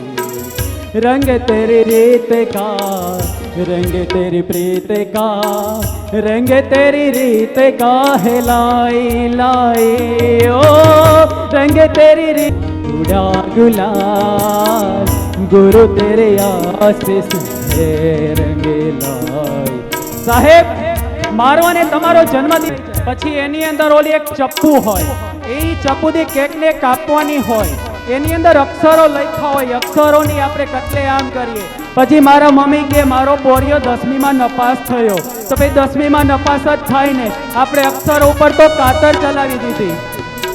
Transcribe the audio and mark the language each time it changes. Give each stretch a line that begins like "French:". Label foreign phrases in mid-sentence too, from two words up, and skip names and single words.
Hindi: रंग तेरी रीत का रंग तेरी प्रीत का रंग तेरी रीत का है लाई लाई. ओ रंग तेरी रीत उड़ा गुलाल गुरु तेरे आशीष है रंग लाई.
Gujarati: સાહેબ મારો અને તમારો જન્મદિવસ પછી એની અંદર ઓલી એક ચપ્પુ હોય, એ ચપ્પુથી કેકને કાપવાની હોય, એની અંદર અક્ષરો લખ્યા હોય, અક્ષરોની આપણે કતલેઆમ કરીએ. પછી મારા મમ્મી કે મારો પોરિયો 10મીમાં નપાસ થયો, તો ભાઈ 10મીમાં નપાસ જ થાય ને, આપણે અક્ષરો ઉપર તો કાતર ચલાવી દીધી.